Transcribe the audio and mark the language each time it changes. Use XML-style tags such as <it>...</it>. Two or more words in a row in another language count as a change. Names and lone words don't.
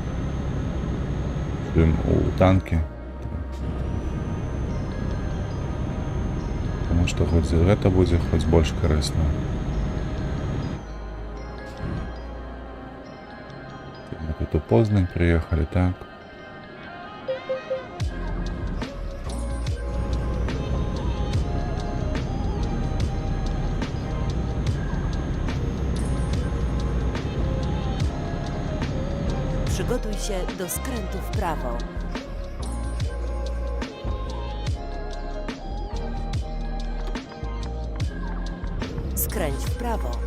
<be>У танкі. Таму што хоць гэта будзе хоць больш карысна. Мы тут у Познань прыехалі, так.</be> <pl>Przygotuj się do skrętu w prawo. Skręć w prawo.</pl>